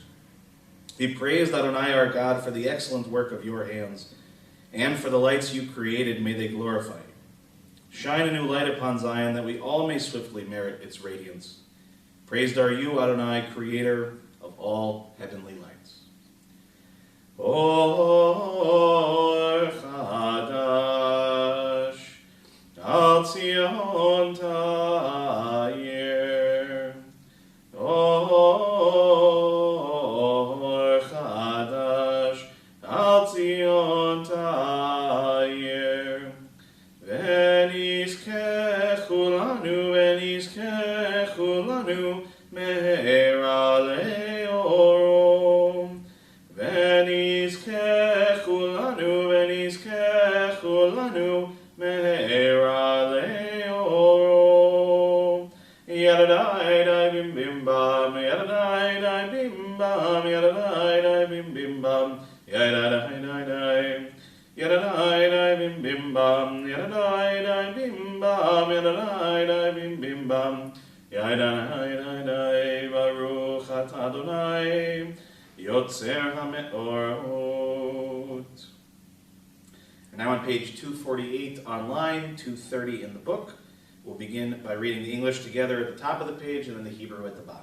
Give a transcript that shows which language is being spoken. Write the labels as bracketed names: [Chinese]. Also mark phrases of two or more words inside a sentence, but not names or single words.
[English] Be praised, Adonai, our God, for the excellent work of your hands, and for the lights you created, may they glorify you. Shine a new light upon Zion, that we all may swiftly merit its radiance. Praised are you, Adonai, creator of all heavenly lights. [Hebrew] אור חדש על ציון תאיר. אור חדש על ציון תאיר. ונזכה כלנו מהרה לאורו. ונזכה כלנו מהרה לאורו. Yadadai dai bim bim bam, yadadai dai bim bam, yadadai dai bim bim bam, yadadai dai dai. Yadadai dai bim bim bam, yadadai dai bim bam, yadadai dai bim bim bam, yadadai dai dai. ברוך אתה אדוני יוצר המאורות. [English] And now on page 248 online, 230 in the book, we'll begin by reading the English together at the top of the page and then the Hebrew at the bottom.